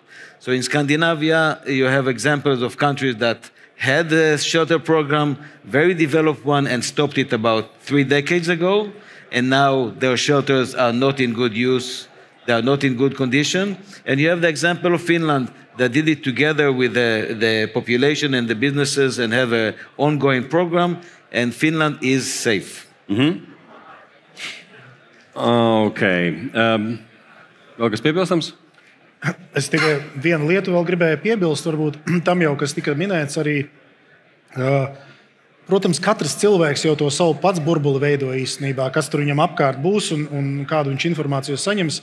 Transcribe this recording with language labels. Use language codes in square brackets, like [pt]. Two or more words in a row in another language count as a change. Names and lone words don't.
[en] So in Scandinavia, you have examples of countries that had a shelter program, very developed one, and stopped it about 3 decades ago. And now their shelters are not in good use. They are not in good condition. And you have the example of Finland that did it together with the population and the businesses and have an ongoing program. And Finland is safe. Mm-hmm. Okay. [lv] Vēl kas piebilstams? Es tikai vienu lietu vēl gribēju piebilst, varbūt tam jau, kas tika minēts arī. Protams, katrs cilvēks jau to savu pats burbuli veido īstenībā, kas tur viņam apkārt būs un kādu viņš informāciju saņems.